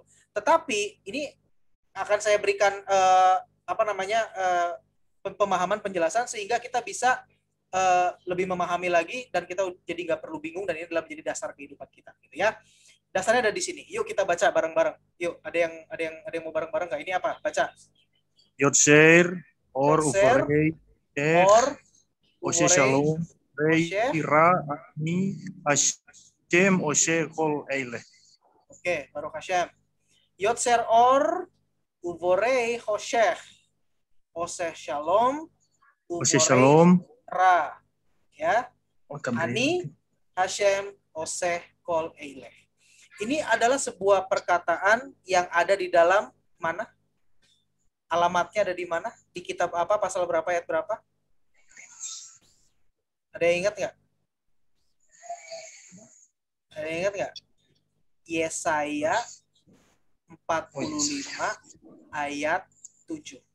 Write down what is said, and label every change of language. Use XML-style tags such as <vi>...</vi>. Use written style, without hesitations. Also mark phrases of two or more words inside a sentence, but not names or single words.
<id>Tetapi ini akan saya berikan pemahaman penjelasan sehingga kita bisa lebih memahami lagi dan kita jadi nggak perlu bingung dan ini adalah menjadi dasar kehidupan kita gitu ya. Dasarnya ada di sini. Yuk kita baca bareng-bareng. Yuk, ada yang mau bareng-bareng nggak? Ini apa? Baca.</id> <he>יוצר אור ובורא אור עושה שלום רעי ירע אני השם עושה כל אלה. Oke, ברוך השם. יוצר אור ובורא חושך עושה שלום עושה שלום רע, יה, אני השם עושה כל אלה.</he> <id>Ini adalah sebuah perkataan yang ada di dalam mana? Alamatnya ada di mana? Di kitab apa? Pasal berapa? Ayat berapa? Ada yang ingat nggak? Ada yang ingat nggak? Yesaya 45 ayat 7.</id>